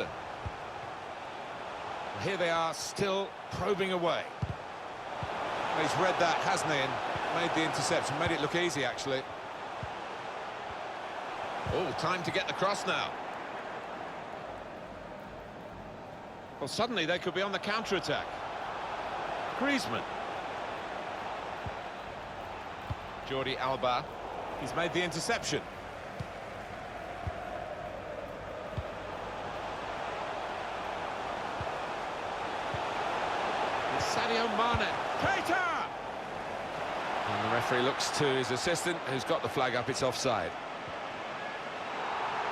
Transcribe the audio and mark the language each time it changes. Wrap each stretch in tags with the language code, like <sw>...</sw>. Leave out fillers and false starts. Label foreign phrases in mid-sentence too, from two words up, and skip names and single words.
<en>Well, here they are, still probing away. He's read that, hasn't he, and made the interception. Made it look easy, actually. Oh, time to get the cross now. Well, suddenly they could be on the counter-attack. Griezmann. Jordi Alba. He's made the interception. It's Sadio Mane. Keita! And the referee looks to his assistant, who's got the flag up.</en>